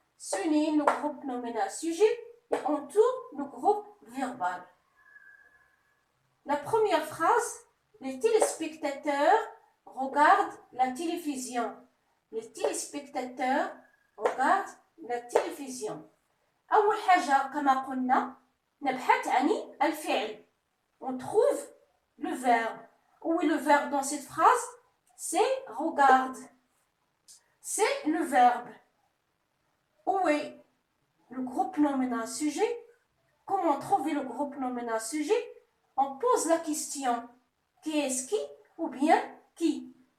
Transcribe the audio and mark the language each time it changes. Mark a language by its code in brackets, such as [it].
[fr] Souligne le groupe nominal sujet et entoure le groupe verbal. La première phrase, les téléspectateurs regardent la télévision. Les téléspectateurs regardent la télévision. [ar] أول حاجة كما قلنا نبحث عن الفعل. [fr] On trouve le verbe. Où est le verbe dans cette phrase? C'est regarde. C'est le verbe. Où est le groupe nominal sujet? Comment trouver le groupe nominal sujet? On pose la question qui est-ce qui ou bien qui?